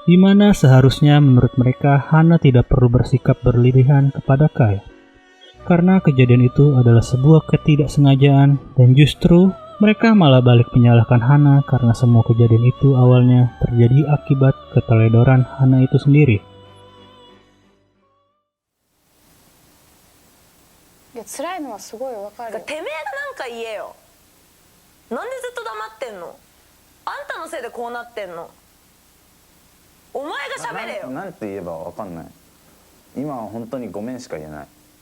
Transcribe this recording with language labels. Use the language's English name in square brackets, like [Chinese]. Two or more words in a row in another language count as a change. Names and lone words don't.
[Indonesian] di mana seharusnya menurut mereka Hana tidak perlu bersikap berlebihan kepada Kai. Karena kejadian itu adalah sebuah ketidaksengajaan dan justru mereka malah balik menyalahkan Hana karena semua kejadian itu awalnya terjadi akibat keteledoran Hana itu sendiri. [Japanese] いや辛いのはすごいわかる。てめえがなんか言えよ。なんでずっと黙ってんの。あんたのせいでこうなってんの。お前が喋れよ。なんて言えばわかんない。今は本当にごめんしか言えない。